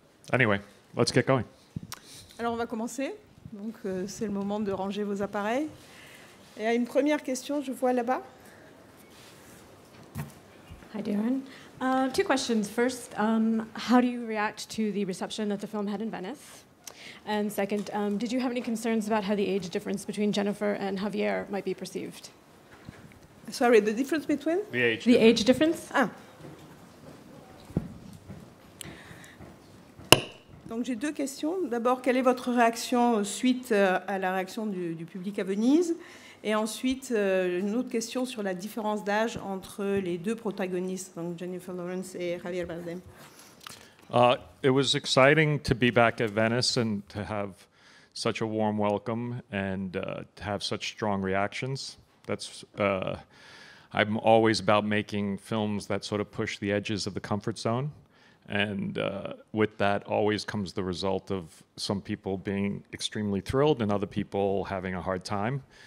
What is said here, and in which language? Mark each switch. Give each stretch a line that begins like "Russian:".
English: Anyway, let's get going.
French: Alors on va commencer. Donc c'est le moment de ranger vos appareils. Et à une première question, je vois là-bas.
English: Hi, Darren. Two questions. First, how do you react to the reception that the film had in Venice? And second, did you have any concerns about how the age difference between Jennifer and Javier might be perceived? Sorry, the difference between? The age. The age difference? Ah.
French: Donc j'ai deux questions. D'abord, quelle est votre réaction suite à la réaction du public à Venise? Et ensuite, une autre question sur la différence d'âge entre les deux protagonistes, donc Jennifer Lawrence et Javier Bardem.
English: It was exciting to be back at Venice and to have such a warm welcome and to have such strong reactions. That's I'm always about making films that sort of push the edges of the comfort zone. And with that always comes the result of some people being extremely thrilled and other people having a hard time.